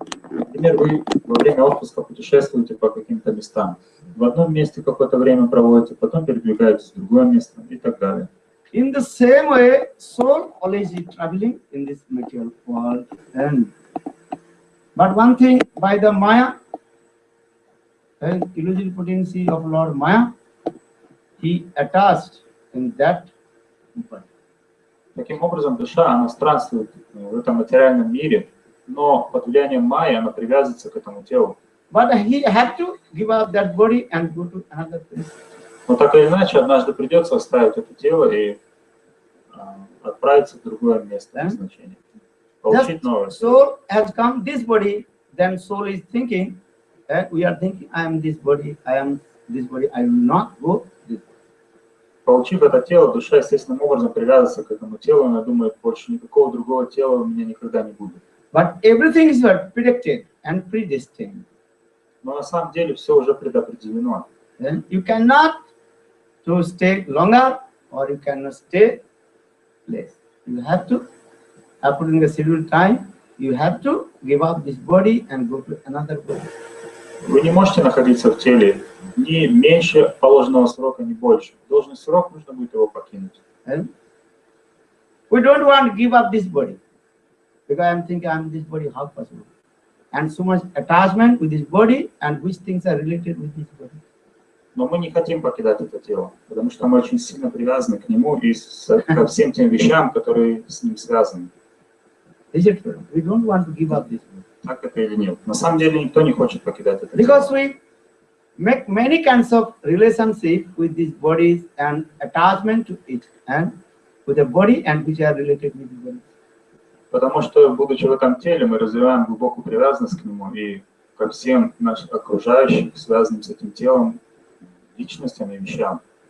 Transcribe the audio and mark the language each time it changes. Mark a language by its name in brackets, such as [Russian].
[Russian] Например, вы во время отпуска путешествуете по каким-то местам. В одном месте какое-то время проводите, потом передвигаетесь в другое место и так далее. [English] In the same way, soul always is traveling in this material world. But one thing, by the Maya and illusory potency of Lord Maya, he attached in that body. [Russian] Таким образом, душа, она странствует в этом материальном мире, но под влиянием майя она привязывается к этому телу. [English] But he had to give up that body and go to another place. [Russian] Но так или иначе, однажды придется оставить это тело и отправиться в другое место назначения. Получить новое. [English] Soul has come this body, then soul is thinking, we are thinking, I am this body, I am this body, I will not go this body. [Russian] Получив это тело, душа естественным образом привязывается к этому телу, она думает, больше никакого другого тела у меня никогда не будет. [English] But everything is predicted and predestined. [Russian] Но на самом деле все уже предопределено. [English] Then you cannot to stay longer or you cannot stay less. You have to, according to the scheduled time, you have to give up this body and go to another body. [Russian] Вы не можете находиться в теле ни меньше положенного срока, ни больше. Должный срок нужно будет его покинуть. [English] And we don't want to give up this body because I'm thinking I'm this body, how possible? And so much attachment with this body and which things are related with this body. [Russian] Но мы не хотим покидать это тело, потому что мы очень сильно привязаны к нему и ко всем тем вещам, которые с ним связаны. [English] Is it true? We don't want to give up this body. [Russian] Так это или нет? На самом деле никто не хочет покидать это [English] Because [Russian] тело. [English] we make many kinds of relationship with these bodies and attachment to it and with the body and which are related with the body. [Russian] Потому что, будучи в этом теле, мы развиваем глубокую привязанность к нему и ко всем нашим окружающим, связанным с этим телом, личностям и вещам.